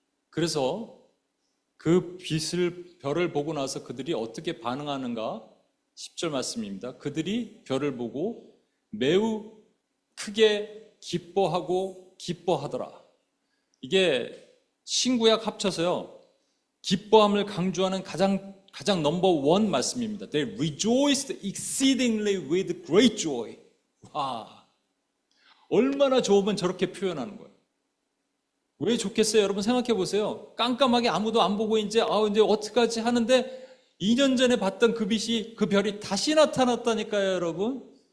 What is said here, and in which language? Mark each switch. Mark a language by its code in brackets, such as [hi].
[ko] 그래서 그 별을 보고 나서 그들이 어떻게 반응하는가 10절 말씀입니다. 그들이 별을 보고 매우 크게 기뻐하더라. 이게 신구약 합쳐서요. 기뻐함을 강조하는 가장 넘버 원 말씀입니다. [en] They rejoiced exceedingly with great joy. [ko] 와, 얼마나 좋으면 저렇게 표현하는 거예요. 왜 좋겠어요? 여러분 생각해 보세요. 깜깜하게 아무도 안 보고 이제 어떡하지 하는데 2년 전에 봤던 그 빛이, 그 별이 다시 나타났다니까요, 여러분.